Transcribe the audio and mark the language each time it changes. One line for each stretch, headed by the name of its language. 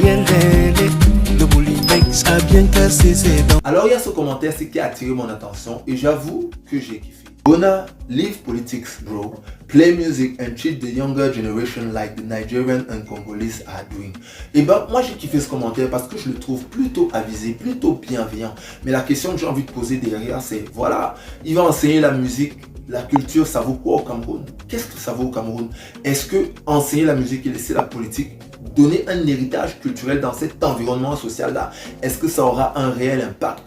French: Le bouli mec a bien cassé ses dents. Alors il y a ce commentaire qui a attiré mon attention et j'avoue que j'ai kiffé.
English: Bona, leave politics bro, play music and treat the younger generation like the Nigerian and Congolese are doing.
French: Et ben moi j'ai kiffé ce commentaire parce que je le trouve plutôt avisé, plutôt bienveillant. Mais la question que j'ai envie de poser derrière c'est, voilà, il va enseigner la musique, la culture, ça vaut quoi au Cameroun? Qu'est-ce que ça vaut au Cameroun? Est-ce que enseigner la musique et laisser la politique donner un héritage culturel dans cet environnement social-là, est-ce que ça aura un réel impact?